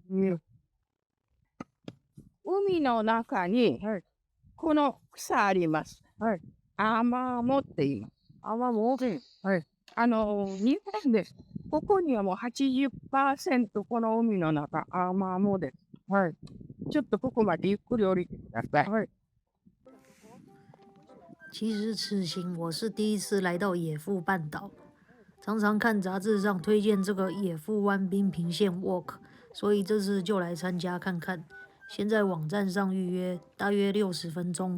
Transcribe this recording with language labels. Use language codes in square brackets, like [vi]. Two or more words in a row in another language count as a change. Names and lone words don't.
[ja] 海の中にこの草あります。はい。アマモって言います。アマモ？はい。日本です。ここにはもう 80% この海の中アマモです。はい。ちょっとここまでゆっくり降りてください。はい。 [zh] 其实此行我是第一次来到野富半岛，常常看杂志上推荐这个野富湾滨平线 walk， 所以这次就来参加看看。先在网站上预约，大约60分钟。